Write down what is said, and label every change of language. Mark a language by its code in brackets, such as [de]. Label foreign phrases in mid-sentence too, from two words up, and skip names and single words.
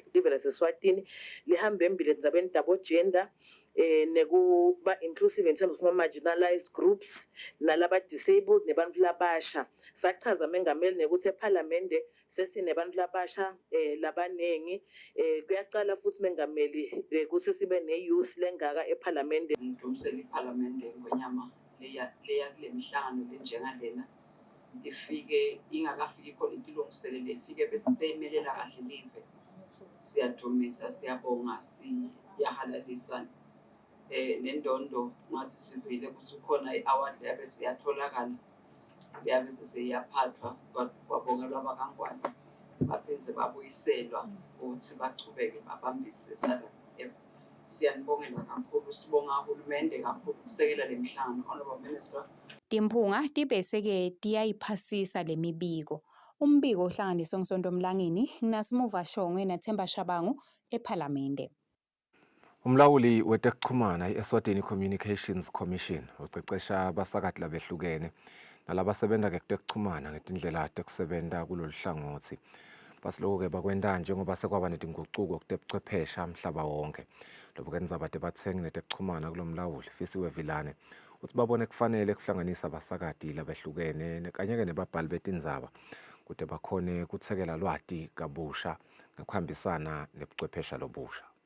[ss] Live laseSwatini lihambe embili endzabeni tabo gender nekuba [en] inclusive in terms of marginalized groups [ss] nalaba disabled nebantfu labasha. Sachaza mengameli nekuthi eParliament sesinebantfu labasha labanengi kuyaqala futhi mengameli ukuthi sibe ne-youth lengaka eParliament. Ngidumsela iParliament ngonyama leya kule mihlangano lenjengalena ifike ingakafiki khona intilongiselele ifike bese seyimelela kahle live. Siyadumisa, siyabonga, siyahalalisa nendondo ngathi sivile ukuthi ukhona i-award yabe siyatholakala yabe sesiyaphathwa kwabongelwa abakangwane baphenze babuyiselwa ukuthi bachubeke babambise SADC. Siyanibongela kakhulu, sibonga uhulumende kakhulu ukusekela le mihlangano. [en] Honorable Minister. [ss] Timphunga tibese-ke tiyayiphasisa le mibiko. Umbiko uhlanganiswe nguSonto Mlangeni, Nasimuva Shongwe naThemba Shabangu ePhalamende. Umlawuli wetekuchumana i-Eswatini Communications Commission ucecesha abasakati labehlukene nalabasebenta-ke kutekuchumana ngetindlela tekusebenta kulolu hlangothi. Basiloko-ke bakwenta njengoba sekwaba netinguquko kutebuchwephesha mhlaba wonke. Lobu-ke ndzaba tebatsengi netekuchumana kulo mlawuli Fisiwe Vilane uthi babone kufanele kuhlanganisa abasakati labehlukene kanye-ke nebabhali betindzaba kude bakhone kutsekela lwati kabusha ngekuhambisana nebuchwephesha lobusha.